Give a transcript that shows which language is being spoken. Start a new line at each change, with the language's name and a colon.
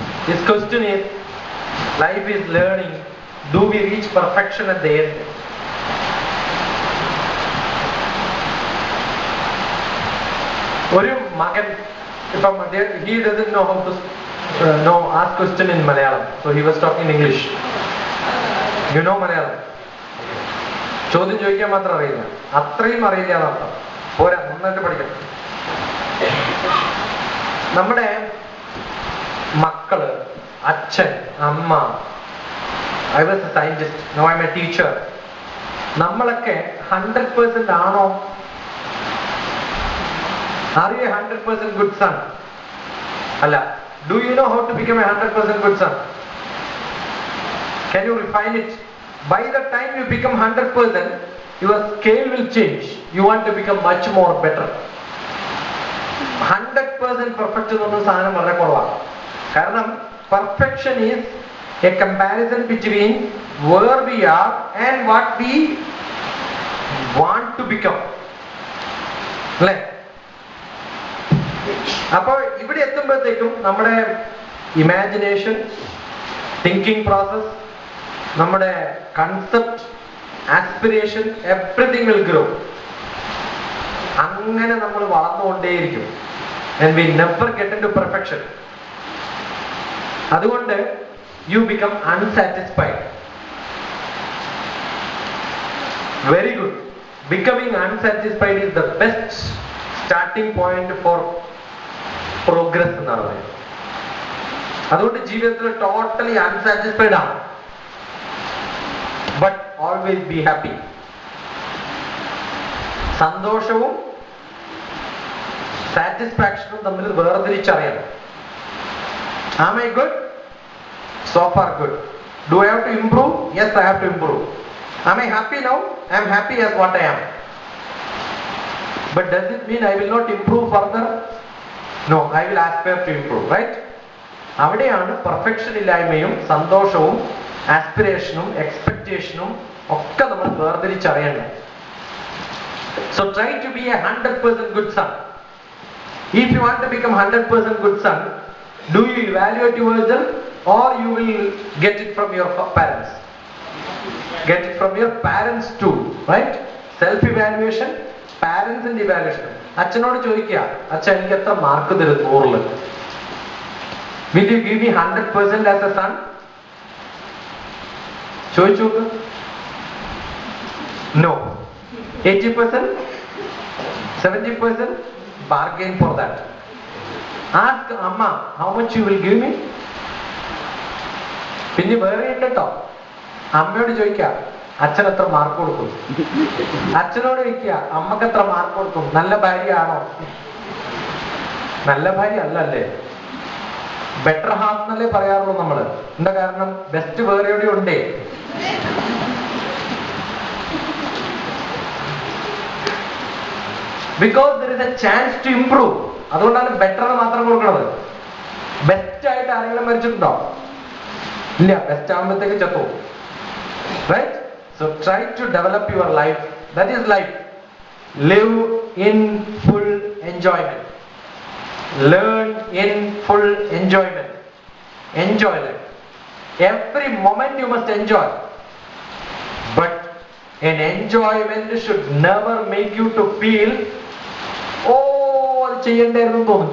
English: His question is, life is learning. Do we reach perfection at the end?
Malayalam: ഒരു മകൻ ഇപ്പം
English: he doesn't know how to ask question in Malayalam, so he was talking in English. You know Malayalam?
Malayalam: ചോദ്യം ചോദിക്കാൻ മാത്രം അറിയില്ല, അത്രയും അറിയില്ല എന്നർത്ഥം. പോരാ, നന്നായിട്ട് പഠിക്കണം. നമ്മുടെ മക്കള്, അച്ഛൻ, അമ്മ,
English: I was a scientist, no I am a teacher.
Malayalam: നമ്മളൊക്കെ 100% ആണോ?
English: Are you a 100% good son?
Malayalam: അല്ല.
English: Do you know how to become a 100% good son? Can you refine it? By the time you become 100%, your scale will change. You want to become much more better.
Malayalam: 100% perfect എന്നൊന്നും സാധനം വളരെ കുറവാണ്.
English: കാരണം perfection is a comparison between where we are and what we want to become.
Malayalam: അല്ലേ? അപ്പോൾ ഇവിടെ എത്തുമ്പോഴത്തേക്കും നമ്മുടെ imagination, thinking process, നമ്മുടെ concept, aspiration,
English: Everything will grow.
Malayalam: അങ്ങനെ നമ്മൾ വളർന്നുകൊണ്ടേയിരിക്കും.
English: and we never get into perfection. അതുകൊണ്ട് you become unsatisfied. Very good. Becoming unsatisfied is the best starting point for progress
Malayalam: എന്നാണ് പറയുന്നത്. അതുകൊണ്ട് ജീവിതത്തിൽ ടോട്ടലി അൺസാറ്റിസ്ഫൈഡ് ആണ്.
English: But always be happy.
Malayalam: സന്തോഷവും സാറ്റിസ്ഫാക്ഷനും തമ്മിൽ വേർതിരിച്ചറിയണം.
English: Am I good? So far good. Do I have to improve? Yes, I have to improve. Am I happy now? I am happy as what I am. But does it mean I will not improve further? No, I will aspire to improve, right?
Malayalam: അവിടെയാണ് perfection ഇല്ലായ്മയും സന്തോഷവും ആസ്പിറേഷനും എക്സ്പെക്ടേഷനും ഒക്കെ നമ്മൾ വേർതിരിച്ചറിയണം.
English: So try to be a 100% good son. If you want to become 100% good son, do you evaluate yourself or you will get it from your parents? Get it from your parents too, right? Self evaluation, parents and evaluation.
Malayalam: അച്ഛനോട് ചോദിക്കുക, അച്ഛൻ എനിക്ക് എത്ര mark തരും 100-ല്?
English: Will you give me 100% as a son?
Malayalam: ചോദിച്ചു നോക്ക്.
English: No. 80%? 70%? Bargain for that. Ask Amma, how much you will give me?
Malayalam: പിന്നെ വേറെ ഉണ്ടോ? അമ്മയോട് ചോദിക്കുക, അച്ഛൻ എത്ര മാർക്ക് കൊടുക്കും? അച്ഛനോട് ചോദിക്കുക, അമ്മക്ക് എത്ര മാർക്ക് കൊടുക്കും? നല്ല ഭാര്യ ആണോ? നല്ല ഭാര്യ അല്ലല്ലേ? ബെറ്റർ ഹാഫ് എന്നല്ലേ പറയാറുള്ളൂ നമ്മള്. എന്താ കാരണം? ബെസ്റ്റ് വേറെ എവിടെ ഉണ്ടേ?
English: Because there is a chance to improve.
Malayalam: അതുകൊണ്ടാണ് ബെറ്റർ മാത്രം കൊടുക്കുന്നത്. ബെസ്റ്റ് ആയിട്ട് ആരെങ്കിലും മരിച്ചിട്ടുണ്ടോ? ഇല്ല. ബെസ്റ്റ് ആകുമ്പോഴത്തേക്ക് ചത്തു. Right?
English: So try to develop your life. That is life. Live in full enjoyment. Learn in full enjoyment. Enjoy life. Every moment you must enjoy. But an enjoyment should never make you to feel, oh,
Malayalam: അത് ചെയ്യണ്ടായിരുന്നു തോന്നും.